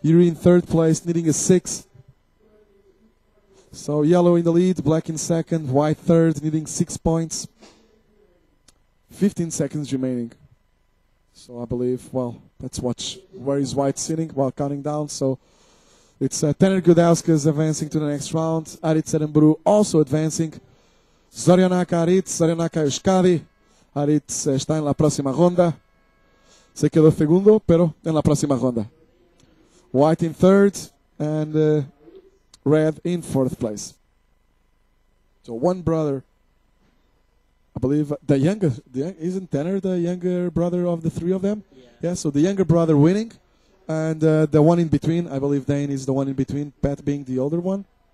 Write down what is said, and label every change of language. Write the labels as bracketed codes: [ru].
[en] Yuri in third place, needing a 6. So yellow in the lead, black in second, white third, needing 6 points. 15 seconds remaining. So I believe, well, let's watch where is white sitting while counting down. So it's DANE GUDAUSKAS advancing to the next round. Aritz Aranburu also advancing. [eu] Zorionaka Aritz, Zorionaka Euskadi. [es] Aritz está en la próxima ronda. Se quedó segundo, pero en la próxima ronda. [en] White in third and red in fourth place. So one brother, I believe, isn't Tanner the younger brother of the three of them? Yeah, so the younger brother winning. And the one in between, I believe Dane is the one in between, Pat being the older one.